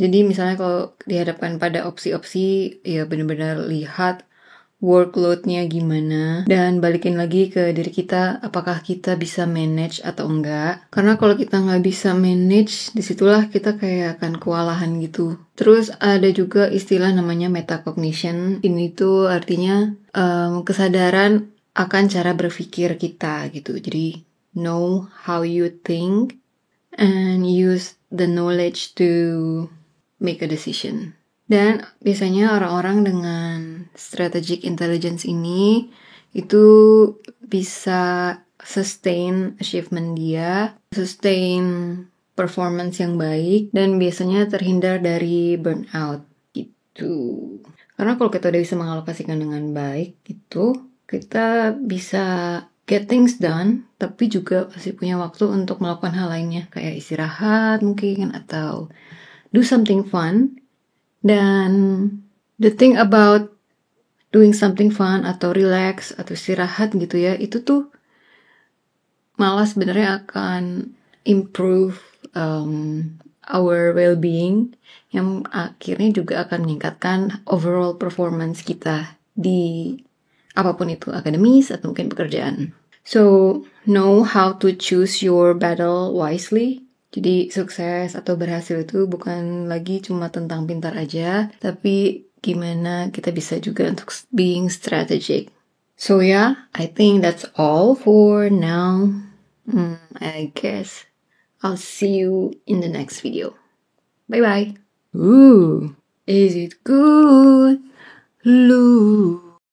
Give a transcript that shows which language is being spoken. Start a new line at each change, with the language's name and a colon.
Indonesian: Jadi misalnya kalau dihadapkan pada opsi-opsi, ya benar-benar lihat workload-nya gimana, dan balikin lagi ke diri kita, apakah kita bisa manage atau enggak. Karena kalau kita nggak bisa manage, disitulah kita kayak akan kewalahan gitu. Terus ada juga istilah namanya metacognition. Ini tuh artinya kesadaran akan cara berpikir kita gitu. Jadi
English: know how you think and use the knowledge to make a decision.
Indonesian: Dan biasanya orang-orang dengan strategic intelligence ini itu bisa
English: sustain achievement
Indonesian: dia,
English: sustain performance
Indonesian: yang baik, dan biasanya terhindar dari burnout gitu. Karena kalau kita udah bisa mengalokasikan dengan baik gitu, kita bisa
English: get things done,
Indonesian: tapi juga pasti punya waktu untuk melakukan hal lainnya, kayak istirahat mungkin, atau
English: do something fun.
Indonesian: Dan
English: the thing about doing something fun
Indonesian: atau relax atau istirahat gitu ya, itu tuh malah sebenarnya akan
English: improve our well-being,
Indonesian: yang akhirnya juga akan meningkatkan
English: overall performance
Indonesian: kita di apapun itu, akademis atau mungkin pekerjaan.
English: So, know how to choose your battle wisely.
Indonesian: Jadi sukses atau berhasil itu bukan lagi cuma tentang pintar aja, tapi gimana kita bisa juga untuk
English: being strategic. So yeah, I think that's all for now. I guess I'll see you in the next video. Bye bye. Ooh, is it good? Lou.